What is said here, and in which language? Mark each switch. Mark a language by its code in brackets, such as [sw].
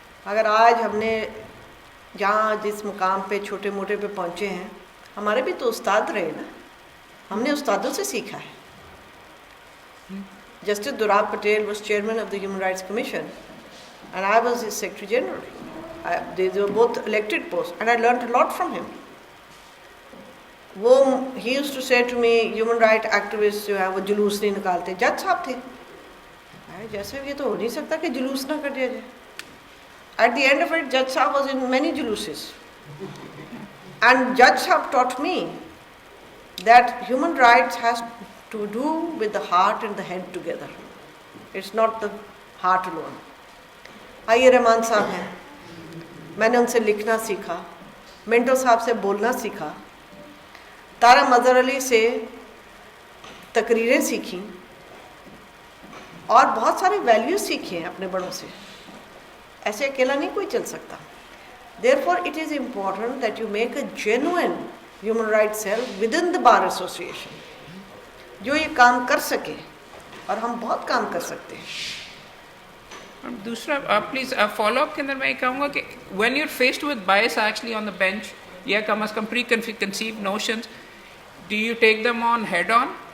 [ur] اگر آج ہم نے جہاں جس مقام پہ چھوٹے موٹے پہ پہنچے ہیں, ہمارے بھی تو استاد رہے نا, ہم نے استادوں سے سیکھا ہے. [en] Justice Dorab Patel was chairman of the human rights commission and I was his secretary general. They were both elected posts and I learned a lot from him. He used to say to me, human rights activists [ur] جو ہیں وہ جلوس نہیں نکالتے. جج صاحب تھے, جیسے یہ تو ہو نہیں سکتا کہ جلوس نہ کر دیا جائے. [en] At the end of it, Judge Sahab was in many juluses. And Judge Sahab taught me that human rights has to do with the heart and the head together. It's not the heart alone. [ur] آئیے رحمان صاحب ہیں, میں نے ان سے لکھنا سیکھا, منٹو صاحب سے بولنا سیکھا, تارا مظہر علی سے تقریریں سیکھیں, اور بہت سارے ویلیوز سیکھے ہیں اپنے بڑوں سے. ایسے اکیلا نہیں کوئی چل سکتا. [en] Therefore it is important that you make a genuine human rights cell within the bar association [ur] جو یہ کام کر سکے, اور ہم بہت کام کر سکتے ہیں. دوسرا پلیز فالو اپ کے اندر میں یہ کہوں گا کہ [en] when you are faced with bias actually on the bench [ur] یا کم از کم [en] Preconceived notions, do you take them on head on?